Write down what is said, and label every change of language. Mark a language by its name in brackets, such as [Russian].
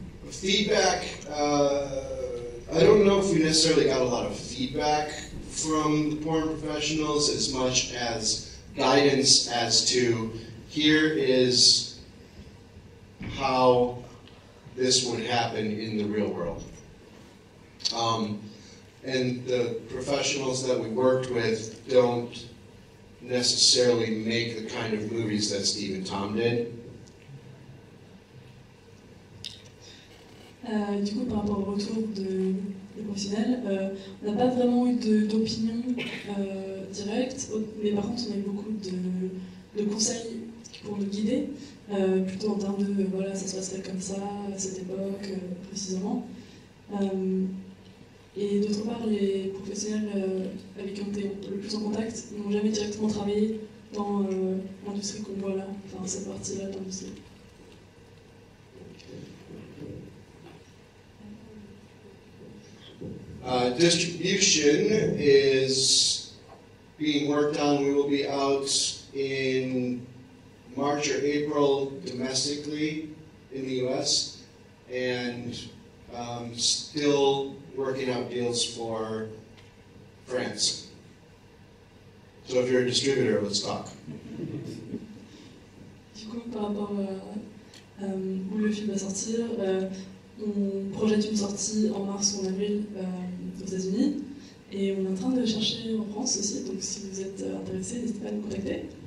[English] Feedback, I don't know if we necessarily got a lot of feedback from the porn professionals as much as guidance as to here is how this would happen in the real world. And the professionals that we worked with don't necessarily make the kind of movies that Steve and Tom did. [French] Du coup, par rapport au retour des professionnels, on n'a pas vraiment eu d'opinion directe, mais par contre, on a eu beaucoup de conseils pour nous guider, plutôt en termes de voilà, ça se passerait comme ça, à cette époque, précisément. Et d'autre part, les professionnels avec qui on était le plus en contact n'ont jamais directement travaillé dans l'industrie qu'on voit là, enfin cette partie-là de l'industrie. [English] Distribution is being worked on. We will be out in March or April domestically in the US, and still working out deals for France. So if you're a distributor, let's talk. [French] Du coup, par rapport à où le film va sortir, on projette une sortie en mars ou en avril aux États-Unis, et on est en train de chercher en France aussi, donc si vous êtes intéressé, n'hésitez pas à nous contacter.